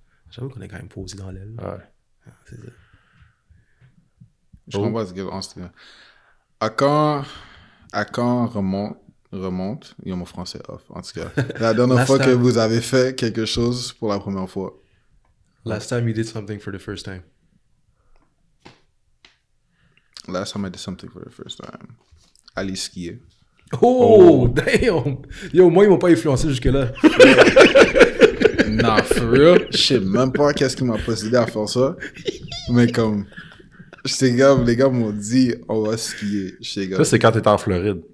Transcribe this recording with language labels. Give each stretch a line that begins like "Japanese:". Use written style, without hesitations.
French: J'avoue qu'on est quand même posé dans l'aile. Ouais. C'est ça. Je comprends ce que à quand remonte, il y a mon français off, en tout cas. La dernière fois que vous avez fait quelque chose pour la première fois.
English: Last time you did something for the first time. Last time I did something for the first time.
French: Aller skier.
English: Oh, damn!
French: Yo, moi, ils m'ont pas influencé jusque-là. Non, for real, je sais même pas qu'est-ce qui m'a possédé à faire ça. Mais comme, les gars m'ont dit, on va skier. Ça, c'est quand t'étais en Floride.